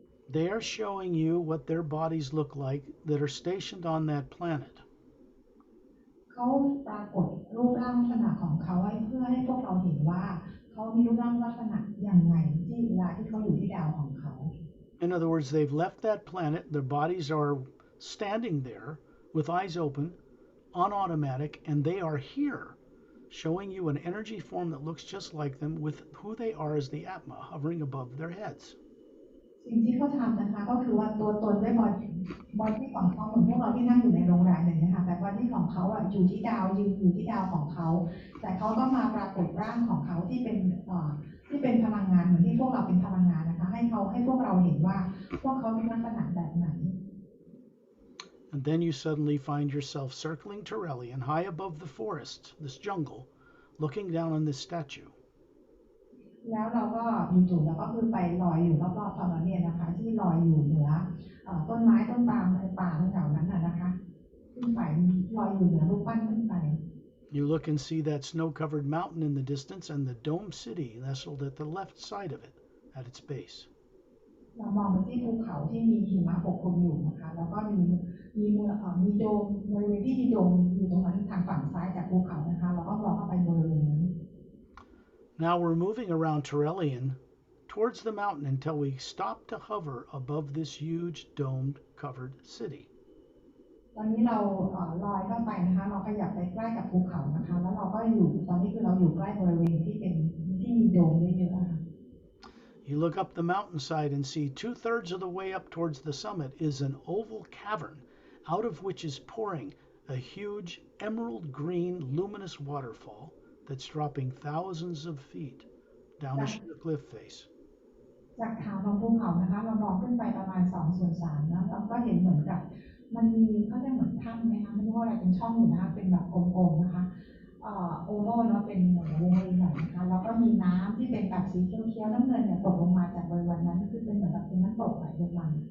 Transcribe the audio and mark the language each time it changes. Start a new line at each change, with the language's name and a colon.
English: They are showing you what their bodies look like that are stationed on that planet.
Thai: เขาปรากฏรูปร่างลักษณะของเขาเพื่อให้พวกเราเห็นว่าเขามีรูปร่างลักษณะอย่างไรที่เวลาที่เขาอยู่ที่ดาวของเขา
English: In other words, they've left that planet, their bodies are standing there with eyes open, on automatic, and they are here, showing you an energy form that looks just like them with who they are as the Atma hovering above their heads.
Thai: สิ่งที่เขาทำนะคะก็คือว่าตัวตนด้วยบอดี้ของเขาเหมือนพวกเราที่นั่งอยู่ในโรงแรมอย่างนี้ค่ะแต่บอดี้ของเขาอยู่ที่ดาวยืนอยู่ที่ดาวของเขาแต่เขาก็มาปรากฏร่างของเขาที่เป็นพลังงานเหมือนที่พวกเราเป็นพลังงานนะคะให้พวกเราเห็นว่าพวกเขามีลักษณะแบบไหน
English: And then you suddenly find yourself circling Turelian high above the forest, this jungle, looking down on this statue.
Thai: แล้วเราก็จู่ๆเราก็คือไปลอยอยู่รอบๆทอร์เรียนนะคะที่ลอยอยู่เหนือต้นไม้ต้นปาล์มในป่าแถวนั้นนะคะขึ้นไปลอยอยู่เหนือรูปปั้นขึ้นไป
English: You look and see that snow-covered mountain in the distance and the dome city nestled at the left side of it, at its base.
Thai: เรามองไปที่ภูเขาที่มีหิมะปกคลุมอยู่นะคะแล้วก็มีโดมบริเวณที่มีโดมอยู่ตรงนั้นทางฝั่งซ้ายจากภูเขานะคะเราก็มองเข้าไปบริเวณนั้น
English: Now we're moving around Turelian towards the mountain until we stop to hover above this huge domed covered city.
Thai: ตอนนี้เราลอยเข้าไปนะคะเราขยับไปใกล้กับภูเขานะคะแล้วเราก็อยู่ตอนนี้คือเราอยู่ใกล้บริเวณที่มีโดมเยอะๆนะคะ
English: You look up the mountainside and see 2/3 of the way up towards the summit is an oval cavern out of which is pouring a huge emerald green luminous waterfall that's dropping thousands of feet down a sheer cliff face.
Thai: จากฐานของภูเขานะคะเรามองขึ้นไปประมาณ2/3นะเราก็เห็นเหมือนกับมันมีเขาเรียกเหมือนถ้ำไหมคะไม่รู้ว่าอะไรเป็นช่องอยู่นะคะเป็นแบบกลมๆนะคะโอโว่เนาะเป็นวงรีหน่อยนะคะแล้วก็มีน้ำที่เป็นแบบสีเขียวๆน้ำเงินเนี่ยตกลงมาจากบริเวณนั้นคือเป็นเหมือนกับเป็นน้ำตกไหลลงมา